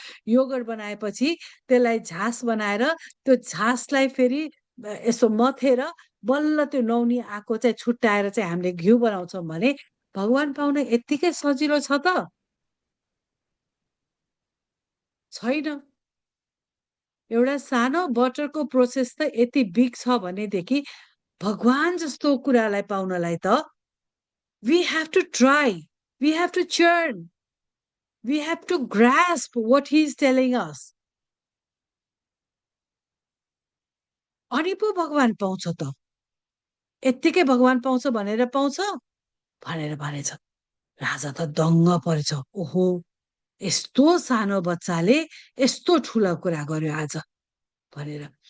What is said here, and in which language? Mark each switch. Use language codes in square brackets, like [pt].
[ne] Yogurt बनाएपछि त्यसलाई झास बनाएर त्यो झासलाई फेरि यसो मथेर बल्ल त्यो नौनी आएको चाहिँ छुट्याएर चाहिँ हामीले घिउ बनाउँछौँ भने भगवान पाउन यत्तिकै सजिलो छ त छैन। एउटा सानो बटरको प्रोसेस त यति बिग छ भनेदेखि भगवान जस्तो कुरालाई पाउनलाई त [en] we have to try, we have to churn, we have to grasp what he is telling us. [ne] अनि पो भगवान पाउँछ त, यत्तिकै भगवान पाउँछ भनेर पाउँछ भनेर भनेछ। राजा त दङ्ग परेछ, ओहो यस्तो सानो बच्चाले यस्तो ठुलो कुरा गर्यो आज भनेर।